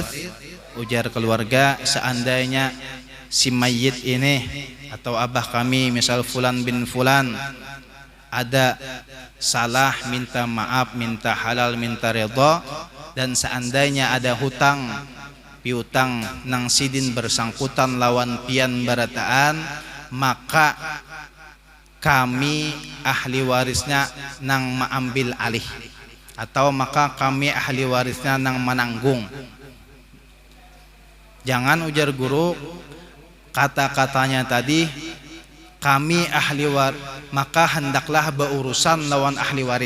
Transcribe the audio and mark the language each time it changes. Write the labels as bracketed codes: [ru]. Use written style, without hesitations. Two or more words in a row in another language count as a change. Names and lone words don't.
[bjn] Ujar keluarga, seandainya si mayit ini atau abah kami misal fulan bin fulan ada salah, minta maaf, minta halal, minta redha, dan seandainya ada hutang piutang nang sidin bersangkutan lawan pian barataan, maka kami ahli warisnya nang mengambil alih, atau maka kami ahli warisnya nang menanggung. Jangan ujar guru kata-katanya tadi kami ahli waris, maka hendaklah berurusan lawan ahli waris.